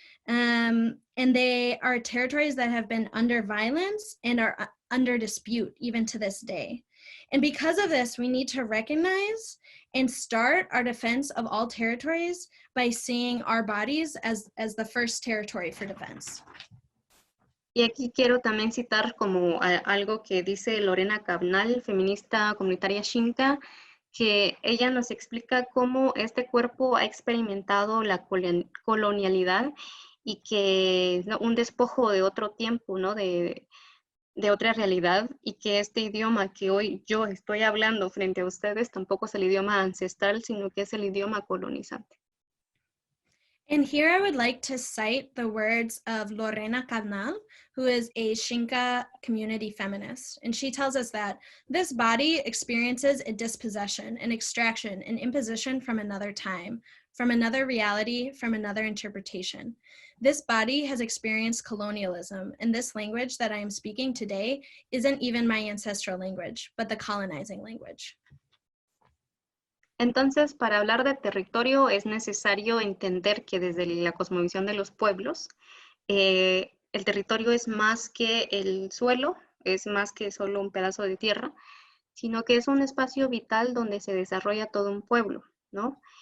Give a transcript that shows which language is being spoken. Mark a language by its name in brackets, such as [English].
[English] And they are territories that have been under violence and are under dispute even to this day. And because of this, we need to recognize and start our defense of all territories by seeing our bodies as the first territory for defense. [Spanish] Y aquí quiero también citar como algo que dice Lorena Cabnal, feminista comunitaria xinca, que ella nos explica cómo este cuerpo ha experimentado la colonialidad y que un despojo de otro tiempo, ¿no? de otra realidad, y que este idioma que hoy yo estoy hablando frente a ustedes tampoco es el idioma ancestral, sino que es el idioma colonizante. [English] And here I would like to cite the words of Lorena Carnal, who is a Xinca community feminist. And she tells us that this body experiences a dispossession, an extraction, an imposition from another time, from another reality, from another interpretation. This body has experienced colonialism, and this language that I am speaking today isn't even my ancestral language, but the colonizing language. [Spanish] Entonces, para hablar de territorio es necesario entender que desde la cosmovisión de los pueblos, el territorio es más que el suelo, es más que solo un pedazo de tierra, sino que es un espacio vital donde se desarrolla todo un pueblo, ¿no?